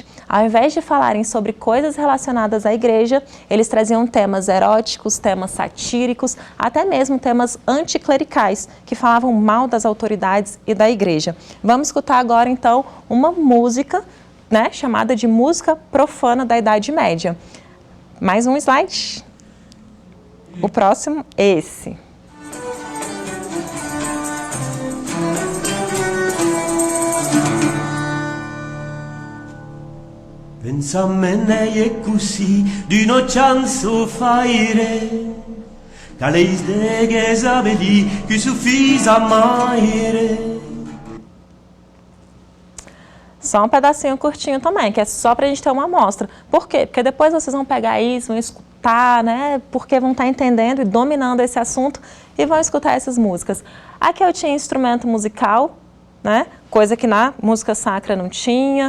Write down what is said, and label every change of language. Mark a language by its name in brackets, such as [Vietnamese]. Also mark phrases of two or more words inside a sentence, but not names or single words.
[Portuguese] Ao invés de falarem sobre coisas relacionadas à igreja, eles traziam temas eróticos, temas satíricos, até mesmo temas anticlericais, que falavam mal das autoridades e da igreja. Vamos escutar agora, então, uma música, né, chamada de música profana da Idade Média. Mais um slide. O próximo, esse. Pensamene e così d'uno chanzo faire Caleis de gesabeli que suffisa maire. Só um pedacinho curtinho também, que é só pra gente ter uma amostra. Por quê? Porque depois vocês vão pegar isso, vão escutar, né? Porque vão estar entendendo e dominando esse assunto e vão escutar essas músicas. Aqui eu tinha instrumento musical, né? Coisa que na música sacra não tinha.